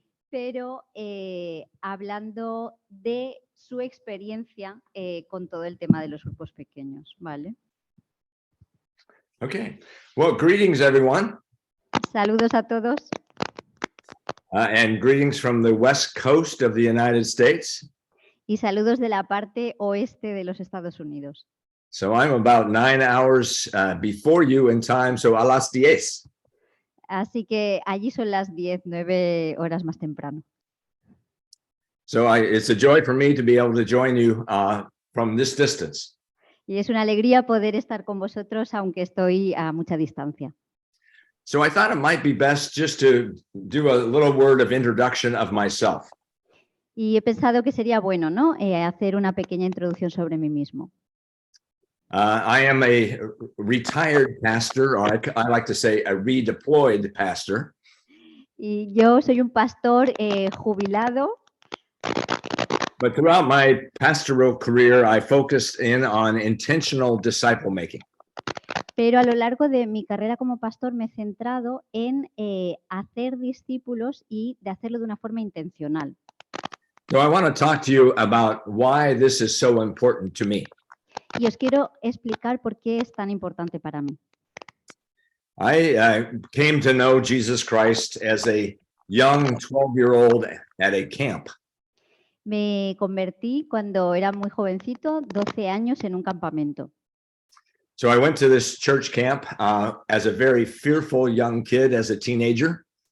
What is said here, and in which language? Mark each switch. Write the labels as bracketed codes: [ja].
[es] pero hablando de su experiencia con todo el tema de los grupos pequeños, ¿vale? [en] Okay. Well, greetings, everyone. [es] Saludos a todos [en] And greetings from the West Coast of the United States. [es] y saludos de la parte oeste de los Estados Unidos. [en] So I'm about 9 hours before you in time, so [es] a las 10. Así que allí son las 10, 9 horas más temprano. [en] So it's a joy for me to be able to join you from this distance. [es] Y es una alegría poder estar con vosotros, aunque estoy a mucha distancia. [en] So I thought it might be best just to do a little word of introduction of myself. [es] Y he pensado que sería bueno, ¿no? Hacer una pequeña introducción sobre mí mismo. [en] I am a retired pastor, or I like to say a redeployed pastor. [es] Y yo soy un pastor jubilado, [en] But throughout my pastoral career, I focused in on intentional disciple making. [es] pero a lo largo de mi carrera como pastor me he centrado en hacer discípulos y de hacerlo de una forma intencional. [en] So I want to talk to you about why this is so important to me. [es] Y os quiero explicar por qué es tan importante para mí. [en] I came to know Jesus Christ as a young 12-year-old at a camp. [es] Me convertí cuando era muy jovencito, 12 años, en un campamento. [en] So I went to this church camp as a very fearful young kid, as a teenager.